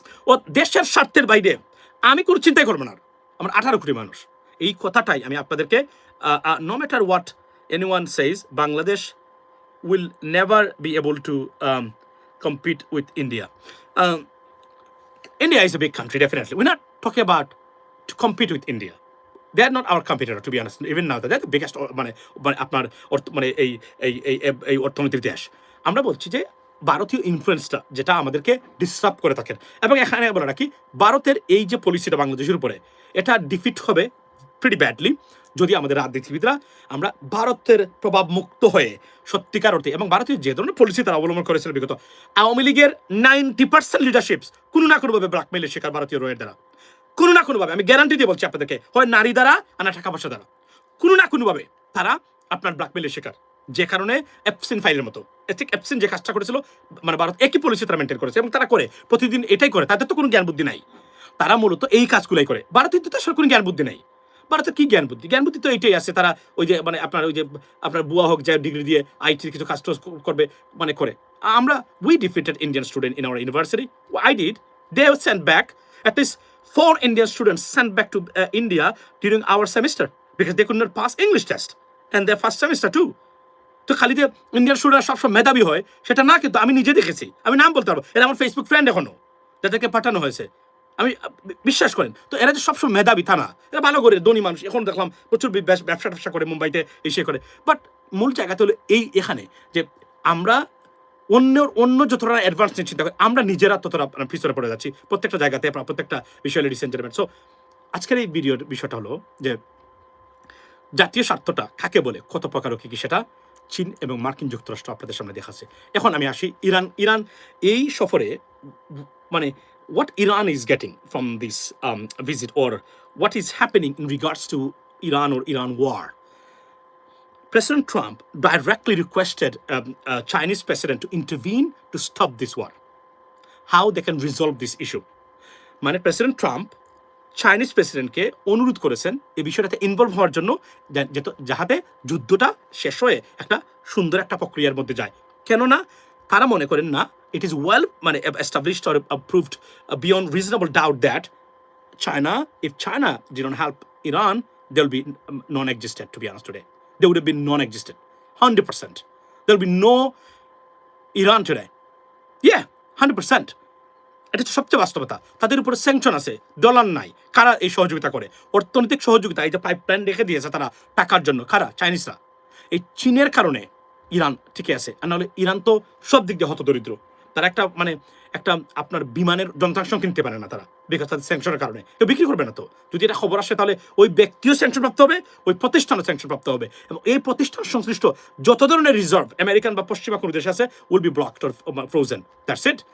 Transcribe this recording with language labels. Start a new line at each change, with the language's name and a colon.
Bangla: ও দেশের স্বার্থের বাইরে আমি কোনো চিন্তাই করবো না। আমার 18 কোটি মানুষ, এই কথাটাই আমি আপনাদেরকে,
English: no matter what anyone says,
Bangla: Bangladesh
English: will never be able to compete with India. India is a big country, definitely. We're not talking about to compete with India. They are not our competitor, to be honest.
Bangla: Even now, they're the biggest মানে আপনার মানে এই অর্থনৈতিক দেশ। আমরা বলছি যে ভারতীয় ইনফ্লুয়েন্সটা যেটা আমাদেরকে ডিস্টার্ব করে থাকেন, এবং এখানে বলে রাখি ভারতের এই যে পলিসিটা বাংলাদেশের উপরে, এটা ডিফিট হবে প্রিটি ব্যাডলি যদি আমাদের রাজনীতিবিদরা আমরা ভারতের প্রভাব মুক্ত হয়ে সত্যিকার অর্থে, এবং ভারতীয় যে ধরনের পলিসি তারা অবলম্বন করেছিল বিগত, আওয়ামী লীগের 90% লিডারশিপস কোনো না কোনোভাবে ব্ল্যাকমেইলের শিকার ভারতীয় রয়ের দ্বারা, কোনো না কোনোভাবে, আমি গ্যারান্টি দিয়ে বলছি আপনাদেরকে, হয় নারী দ্বারা আর না টাকা পয়সা দ্বারা, কোনো না কোনোভাবে তারা আপনার ব্ল্যাকমেইলের শিকার। যে কারণে এপসিন ফাইলের মতো, ঠিক এপসিন যে কাজটা করেছিল মানে ভারত একই পলিসি তারা মেনটেন করেছে, এবং তারা করে প্রতিদিন এটাই করে, তাদের তো কোনো জ্ঞান বুদ্ধি নাই, তারা মূলত এই কাজগুলোই করে। ভারতের তো আসলে কোনো জ্ঞান বুদ্ধি নাই, ভারতের কি জ্ঞান বুদ্ধি? জ্ঞান বুদ্ধি তো এইটাই আছে, তারা ওই যে মানে আপনার ওই যে আপনার বুয়া হোক যে ডিগ্রি দিয়ে আইটির কিছু কাজ করবে মানে করে।
English: আমরা we defeated Indian student in our university, I did, they have sent back at least 4 Indian students sent back to India during our semester because they could not pass English test and their first semester too.
Bangla: তো খালি যে Indian স্টুডেন্টরা সবসময় মেধাবী হয় সেটা না, কিন্তু আমি নিজে দেখেছি, আমি নাম বলতে পারবো, এরা আমার ফেসবুক ফ্রেন্ড এখনো, যাদেরকে পাঠানো হয়েছে, আমি বিশ্বাস করেন। তো এরা যে সবসময় মেধাবী তা না, এরা ভালো করে ধনী মানুষ, এখন দেখলাম প্রচুর ব্যবসা করে মুম্বাইতে এসে করে। বাট মূল জায়গাতে হলো এখানে যে আমরা অন্য যতটা অ্যাডভান্স নিয়ে চিন্তা করি, আমরা নিজেরা ততটা পিছনে পড়ে যাচ্ছি প্রত্যেকটা জায়গাতে, প্রত্যেকটা বিষয়।
English: ladies and gentleman,
Bangla: সো আজকের এই ভিডিওর বিষয়টা হলো যে জাতীয় স্বার্থটা কাকে বলে, কত প্রকার কি সেটা চীন এবং মার্কিন যুক্তরাষ্ট্র আপনাদের সামনে দেখাচ্ছে। এখন আমি আসি ইরান এই সফরে, মানে
English: what Iran is getting from this visit, or what is happening in regards to Iran or Iran war. President Trump directly requested Chinese president to intervene to stop this war. How they can resolve this issue?
Bangla: মানে president Trump Chinese প্রেসিডেন্টকে অনুরোধ করেছেন এই বিষয়টাতে involve হওয়ার জন্য, যাহাতে যুদ্ধটা শেষ হয়ে একটা সুন্দর একটা প্রক্রিয়ার মধ্যে যায়। কেননা তারা মনে করেন না,
English: it is well মানে established or approved beyond reasonable doubt that if China didn't help Iran, they will be non-existent, to be honest today. They would have been non-existent, 100%. There will be no Iran today. Yeah, 100%.
Bangla: এটা তো সবচেয়ে বাস্তবতা। তাদের উপরে sanction আছে, dollar নাই, কারা এই সহযোগিতা করে? অর্থনৈতিক সহযোগিতা, এই যে পাইপলাইন রেখে দিয়েছে তারা টাকার জন্য, কারা? চাইনিজরা। এই চীনের কারণে ইরান টিকে আছে, আর নাহলে ইরান তো সব দিক দিয়ে হতদরিদ্র। তারা একটা আপনার বিমানের যন্ত্রাংশ কিনতে পারে না তারা, বিকজ তাদের স্যাংশনের কারণে কেউ বিক্রি করবে না। তো যদি এটা খবর আসে তাহলে ওই ব্যক্তিও স্যাংশন প্রাপ্ত হবে, ওই প্রতিষ্ঠানও স্যাংশন প্রাপ্ত হবে, এবং এই প্রতিষ্ঠান সংশ্লিষ্ট যত ধরনের রিজার্ভ আমেরিকান বা পশ্চিমা কোনো দেশ আছে
English: Will be blocked or frozen. That's it.